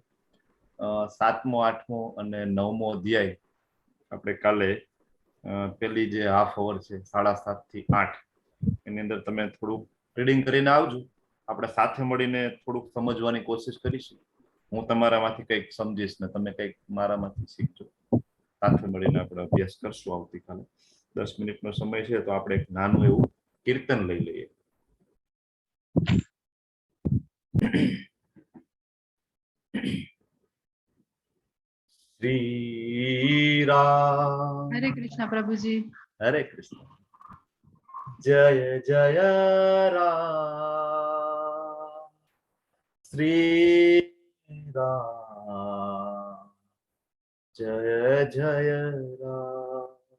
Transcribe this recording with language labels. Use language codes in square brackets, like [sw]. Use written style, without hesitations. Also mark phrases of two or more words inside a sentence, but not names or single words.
[gu] 7મો 8મો અને 9મો અધ્યાય આપણે કાલે પેલી જે [en] half hour [gu] છે 7:30 થી 8 એની અંદર તમે થોડુંક રીડિંગ કરીને આવજો, આપણે સાથે મળીને થોડુંક સમજવાની કોશિશ કરીશું। હું તમારામાંથી કંઈક સમજીશ ને તમે કંઈક મારામાંથી શીખજો. સાથે મળીને આપણે અભ્યાસ કરશું આવતીકાલે. 10 મિનિટનો સમય છે તો આપણે એક નાનું એવું કીર્તન લઈ લઈએ. [hi] श्री राम हरे कृष्णा प्रभु जी। हरे कृष्ण। जय जय राम श्री राम जय जय राम